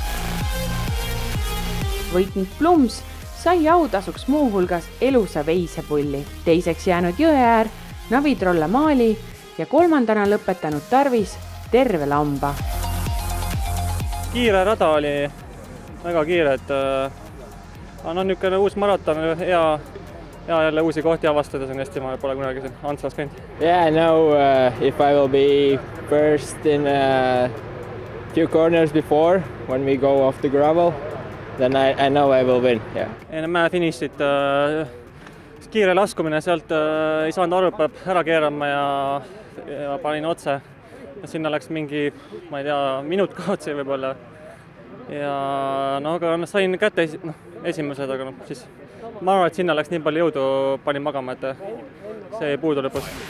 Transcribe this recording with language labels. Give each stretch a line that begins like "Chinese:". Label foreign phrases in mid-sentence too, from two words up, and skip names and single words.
Estonian: Võitnud Plums sai autasuks muuhulgas elusa veisepulli, teiseks jäänud Jõeäär, Navitrolla maali ja 3. lõpetanud Tarvis terve lamba. Kiire rada oli väga kiire, et niisugune uus maraton, hea jälle uusi kohti avastada, see on hästi, ma pole kunagi siin Antslas käinud.
English: Yeah, I know if I will be first in a few corners before when we go off the gravel, then I know I will win. Yeah.
Estonian: Enne mäe finišit kiire laskumine, sealt ei saanud aru, peab ära keerama ja panin otse. Sinna läks mingi, ma ei tea, minut kaotsi võib-olla. Ja aga sain kätte esimesed, aga siis ma arvan, et sinna läks nii palju jõudu, panin magama, et see ei puudu lõpus.